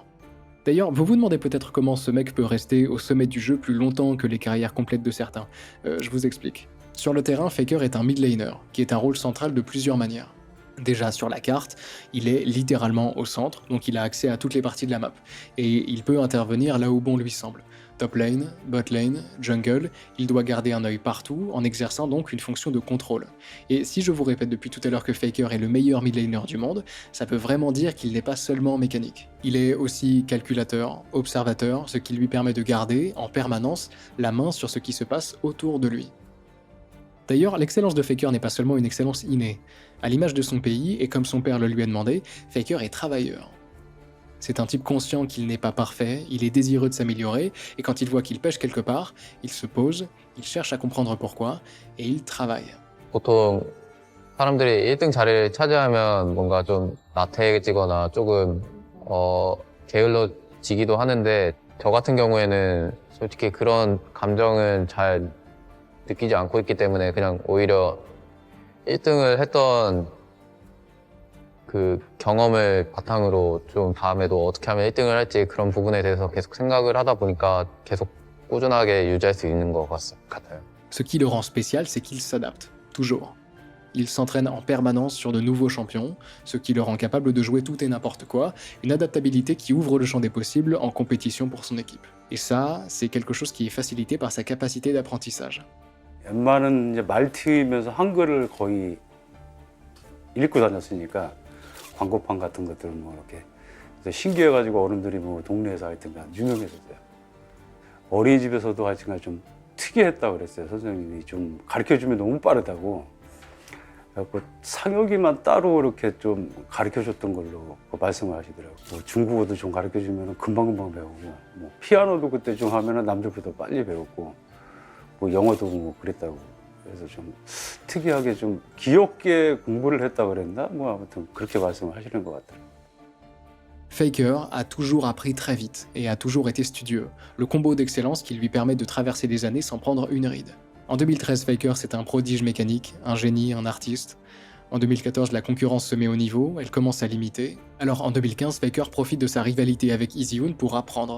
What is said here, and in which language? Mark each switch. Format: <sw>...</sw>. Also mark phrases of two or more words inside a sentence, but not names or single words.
<fr>D'ailleurs, vous vous demandez peut-être comment ce mec peut rester au sommet du jeu plus longtemps que les carrières complètes de certains. Je vous explique. Sur le terrain, Faker est un</fr> <en>mid laner,</en> <fr>qui est un rôle central de plusieurs manières. Déjà sur la carte, il est littéralement au centre, donc il a accès à toutes les parties de la map, et il peut intervenir là où bon lui semble.</fr> <en>Top lane, bot lane,</en> <fr>jungle, il doit garder un œil partout, en exerçant donc une fonction de contrôle. Et si je vous répète depuis tout à l'heure que Faker est le meilleur</fr> <en>mid laner</en> <fr>du monde, ça peut vraiment dire qu'il n'est pas seulement mécanique. Il est aussi calculateur, observateur, ce qui lui permet de garder, en permanence, la main sur ce qui se passe autour de lui. D'ailleurs, l'excellence de Faker n'est pas seulement une excellence innée. À l'image de son pays, et comme son père le lui a demandé, Faker est travailleur. C'est un type conscient qu'il n'est pas parfait, il est désireux de s'améliorer, et quand il voit qu'il pêche quelque part, il se pose, il cherche à comprendre pourquoi, et il travaille.</fr> <ko>보통 사람들이 1등 자리를 차지하면 뭔가 좀 나태해지거나 조금 게을러지기도 하는데 저 같은 경우에는 솔직히 그런 감정은 잘 느끼지 않고 있기 때문에 그냥 오히려 1등을 했던 그 경험을 바탕으로 좀 다음에도 어떻게 하면 1등을 할지 그런 부분에 대해서 계속 생각을 하다 보니까 계속 꾸준하게 유지할 수 있는 것 같아요.</ko> <fr>Ce qui le rend spécial, c'est qu'il s'adapte, toujours. Il s'entraîne en permanence sur de nouveaux champions, ce qui le rend capable de jouer tout et n'importe quoi, une adaptabilité qui ouvre le champ des possibles en compétition pour son équipe. Et ça, c'est quelque chose qui est facilité par sa capacité d'apprentissage.</fr> <ko>웬만한 이제 말티면서 한글을 거의 읽고 다녔으니까 광고판 같은 것들 뭐 이렇게 그래서 신기해가지고 어른들이 뭐 동네에서 하여튼 유명했었어요. 어린이집에서도 하여튼 좀 특이했다고 그랬어요. 선생님이 좀 가르쳐주면 너무 빠르다고. 그래갖고 상혁이만 따로 이렇게 좀 가르쳐줬던 걸로 말씀을 하시더라고요. 뭐 중국어도 좀 가르쳐주면 금방금방 배우고, 뭐 피아노도 그때 좀 하면 남들보다 빨리 배웠고, 뭐 영어도 뭐 그랬다고. 그래서 좀 특이하게 좀 귀엽게 공부를 했다고 그랬나? 뭐 아무튼 그렇게 말씀을 하시는 것 같더라고요.</ko> <fr>Faker a toujours appris très vite et a toujours été studieux, le combo d'excellence qui lui permet de traverser les années sans prendre une ride. En 2013, Faker c'est un prodige mécanique, un génie, un artiste. En 2014, la concurrence se met au niveau, elle commence à l'imiter. Alors en 2015, Faker profite de sa rivalité avec EasyOne pour apprendre.</fr>